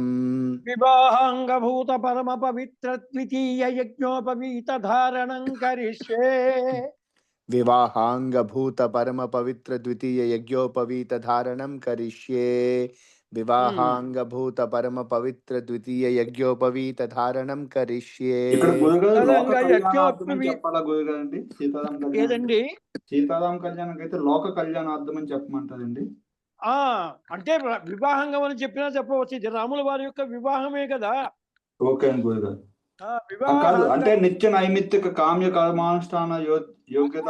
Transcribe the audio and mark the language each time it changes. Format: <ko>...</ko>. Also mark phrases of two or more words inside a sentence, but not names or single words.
<sa>विवाहांगभूत परम पवित्र द्वितीय यज्ञोपवीत धारणं करिष्ये विवाहांगभूत परम पवित्र द्वितीय यज्ञोपवीत धारणं करिष्ये विवाहांगभूत परम पवित्र द्वितीय यज्ञोपवीत धारणं करिष्ये</sa> <te>ఏదండి సీతారాం కళ్యాణం అయితే లోక కళ్యాణార్థం అని చెప్పమంటారండి. అంటే వివాహంగం అని చెప్పినా చెప్పవచ్చు, ఇది రాముల వారి యొక్క వివాహమే కదా. ఓకే అండి గురుగారు.</te> <sa>అంటే నిత్య నైమిత్తిక కామ్య కర్మానుష్ఠాన యోగ్యత</sa>